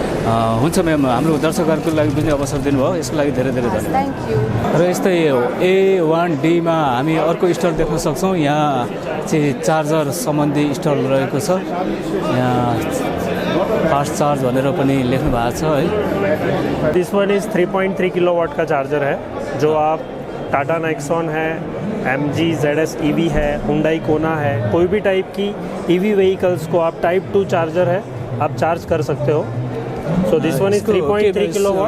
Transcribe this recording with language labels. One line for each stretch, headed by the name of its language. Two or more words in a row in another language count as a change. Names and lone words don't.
Nepali: हुन्छ म्याम, हाम्रो दर्शकहरूको लागि बुझ्ने अवसर दिनुभयो, यसको लागि धेरै धेरै धन्यवाद।
English: Thank you.
Nepali: र यस्तै A1D मा हामी अर्को स्टल देख्न सक्छौँ। यहाँ चाहिँ चार्जर सम्बन्धी स्टल रहेको छ। यहाँ
English: fast charge
Nepali: भनेर पनि लेख्नु भएको छ है।
English: This one is
Hindi: 3.3 किलोवाट का चार्जर है, जो आप टाटा नेक्सॉन है, MG ZS EV है, हुंडई कोना है, कोई भी टाइप की
English: EV vehicles
Hindi: को आप
English: Type 2 charger
Hindi: है, आप चार्ज कर सकते हो।
English: So this one is 3.3 kilowatt.